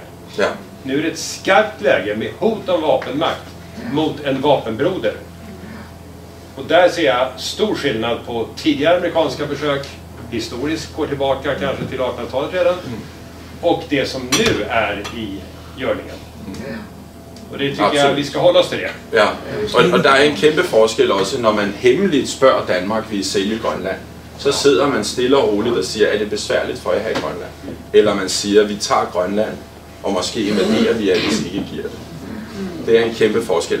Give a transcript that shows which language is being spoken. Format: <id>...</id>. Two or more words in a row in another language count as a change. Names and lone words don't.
<sv>Nu är det ett skarpt läge med hot om vapenmakt mot en vapenbroder. Och där ser jag stor skillnad på tidigare amerikanska försök, historiskt går tillbaka kanske till 1800-talet redan, och det som nu är i görningen.</sv> <da>Og det tycker jeg, vi skal holde os til det. Ja, og der er en kæmpe forskel også, når man hemmeligt spørger Danmark, vil I sælge Grønland? Så sidder man stille og roligt og siger, er det besværligt for jer her i Grønland? Eller man siger, vi tager Grønland, og måske invaderer vi jer, hvis I ikke giver det. Det er en kæmpe forskel.</da>